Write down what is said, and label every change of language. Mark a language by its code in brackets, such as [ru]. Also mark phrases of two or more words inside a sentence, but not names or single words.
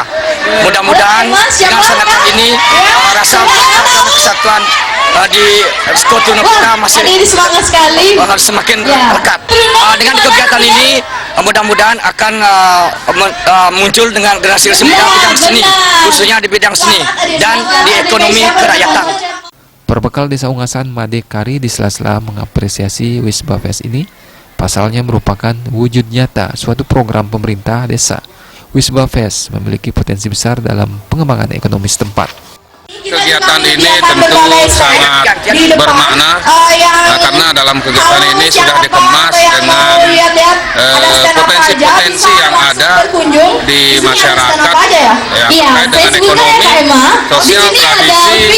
[id] Mudah-mudahan dengan sangat ini rasa kesatuan di Seketruna kita masih semakin dekat. Dengan kegiatan ini mudah-mudahan akan muncul dengan generasi muda bidang seni, khususnya di bidang seni dan di ekonomi kerakyatan. Perbekal Desa Unggasan Madekari di sela-sela mengapresiasi Wisba Fest ini, pasalnya merupakan wujud nyata suatu program pemerintah desa. Wisba Fest memiliki potensi besar dalam pengembangan ekonomi setempat. Kegiatan ini tentu sangat bermakna karena dalam kegiatan ini sudah dikemas dengan potensi-potensi yang ada di masyarakat yang terkait dengan ekonomi, sosial, tradisi.